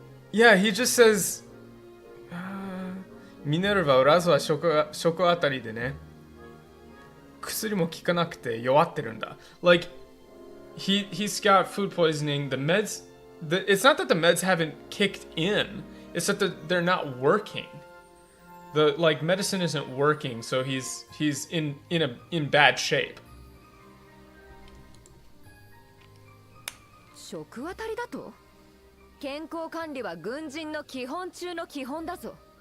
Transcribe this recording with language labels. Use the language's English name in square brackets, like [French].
[English] Yeah, he just says, [Japanese] ミネルヴァ、ラズは食あたりでね。薬も効かなくて弱ってるんだ. [English] Like, he's got food poisoning. The meds, it's not that the meds haven't kicked in. It's that they're not working. The medicine isn't working, so he's in bad shape. [Japanese] 食あたりだと健康管理は軍人の基本中の基本だぞ。